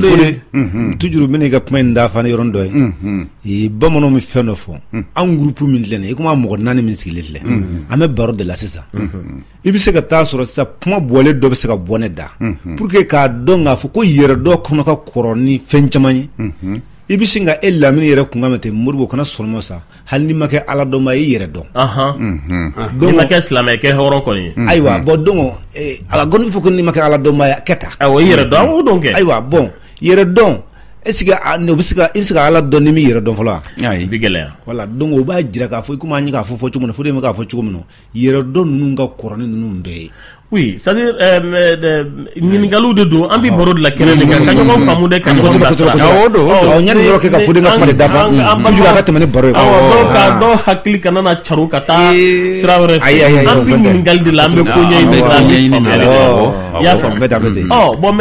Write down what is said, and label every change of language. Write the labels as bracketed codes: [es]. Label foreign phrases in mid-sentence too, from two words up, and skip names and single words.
[bm] toujours bɛ n'i ka kuma in da fana yɔrɔnin dɔ ye bamananw bɛ fɛn dɔ fɔ an groupe min filɛ nin ye i komi mɔgɔ 4 min sigilen filɛ an bɛ baro de la sisan i bɛ se ka taa sɔrɔ sisan kuma bɔlen dɔ bɛ se ka bɔ ne da [fr] pour que [bm] k'a dɔn k'a fɔ ko yɛrɛ dɔ kɔnɔ ka kɔrɔ ni fɛn caman ye i bɛ sin ka e lamini yɛrɛ kun ka mɛ ten moribo kana sɔrɔmɔ sa hali n'i ma kɛ ala dɔnba i yɛrɛ dɔn n'i ma kɛ silamɛ kɛ hɔrɔn kɔni ye ayiwa bɔn donc a ka gɔni fɔ ko n'i ma kɛ ala dɔnba ye kɛ tan awɔ i yɛrɛ dɔn an b'o dɔn kɛ ayiwa bɔn yɛrɛ dɔn [fr] est-ce que [bm] i bɛ se ka ala dɔn ni min yɛrɛ dɔn fɔlɔ wa ayi bi gɛlɛya voilà donc o b'a jira k'a fɔ komi an ye k'a fɔ cogo min na fo de bɛ k'a fɔ cogo min na yɛrɛ dɔn ninnu ka kɔrɔ ni ninnu bɛɛ ye [fr] oui c'est-à-dire [bm] ɲininkaliw de don an bɛ baro de la kɛnɛ de kan ka ɲɔgɔn faamu dɛ ka ɲɔgɔn bilasira yanni yɔrɔ kɛ ka fɔ de ka kuma de dafa toujours a ka tɛmɛ ni baro ye dɔw hakili kana na caro ka taa sira wɛrɛ fɛ an bɛ ɲininkali de la an bɛ ko ɲɛɲini de la an bɛ faamuyali de la i y'a faamu bon